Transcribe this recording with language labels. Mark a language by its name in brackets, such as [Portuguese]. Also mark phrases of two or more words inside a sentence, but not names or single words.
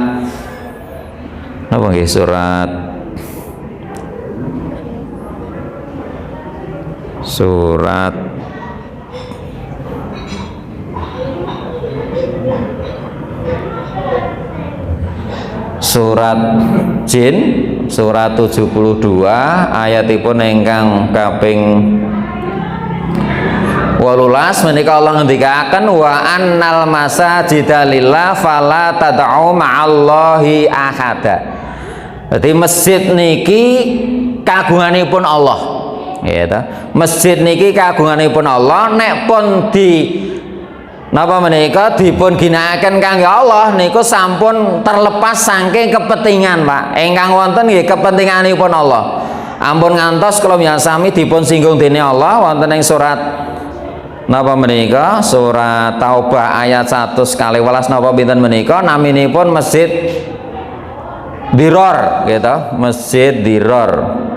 [Javanese] napa nggih surat Jin surat 72 ayatipun ingkang kaping 18 menika Allah ngendikaken [Arabic] wa annal masajida lillah fala tad'u ma'allahi ahada. [Javanese] Jadi masjid niki kagunganipun Allah. Ya ta. Masjid niki kagunganipun Allah nek pun napa menika dipun ginakaken kangge Allah niku sampun terlepas saking kepentingan Pak. Ingkang wonten nggih kepentinganipun Allah. Ampun ngantos kula sami dipun singgung dening Allah wonten ing surat napa menika surat Taubah ayat 111 napa pinten menika naminipun masjid Diror gitu, masjid Diror.